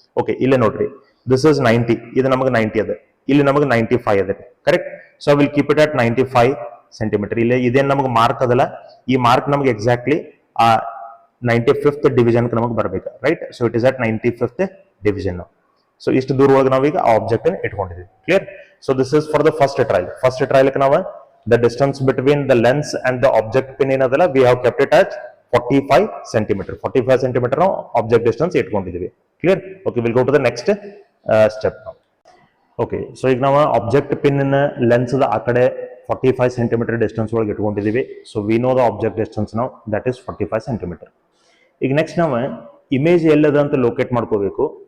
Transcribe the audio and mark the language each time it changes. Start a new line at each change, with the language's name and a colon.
Kannada: Okay, ಇಲ್ಲೇ ನೋಡ್ರಿ,
English: this is 90,
Kannada: ಇದು ನಮಗೆ 90 ಅದ, ಇಲ್ಲಿ ನಮಗೆ 95 ಅದ, correct.
English: So we'll keep it at 95 centimetre.
Kannada: ಇಲ್ಲಿ ಇದೇನ್ ನಮಗೆ ಮಾರ್ಕ್ ಅದಲ್ಲ, ಈ ಮಾರ್ಕ್ ನಮಗೆ ಎಕ್ಸಾಕ್ಟ್ಲಿ ಆ 95th ಡಿವಿಷನ್ ನಮಗೆ ಬರ್ಬೇಕು, right.
English: So it is at 95th division.
Kannada: So ಇಷ್ಟು ದೂರ ಒಳಗೆ ನಾವೀಗ ಆ object ಇಟ್ಕೊಂಡಿದ್ವಿ, clear.
English: So this is for the first trial.
Kannada: First trial ನಾವು
English: the distance between the lens and the object pin ಏನದಲ್ಲ, we have kept it at 45 centimeter.
Kannada: 45 centimeter ನಾವು object distance ಇಟ್ಕೊಂಡಿದ್ದೀವಿ, clear.
English: okay, we'll go to the next step
Kannada: ನಾವು. Okay, so ಈಗ ನಾವು object pin lens ಆ ಕಡೆ 45 centimetre distance ಒಳಗೆ ಇಟ್ಕೊಂಡಿದ್ದೀವಿ.
English: so we know the object distance
Kannada: ನಾವು, ದಟ್ ಇಸ್ 45 ಸೆಂಟಿಮೀಟರ್. ಈಗ ನೆಕ್ಸ್ಟ್ ನಾವು ಇಮೇಜ್ ಎಲ್ಲದ ಅಂತ ಲೊಕೇಟ್ ಮಾಡ್ಕೋಬೇಕು.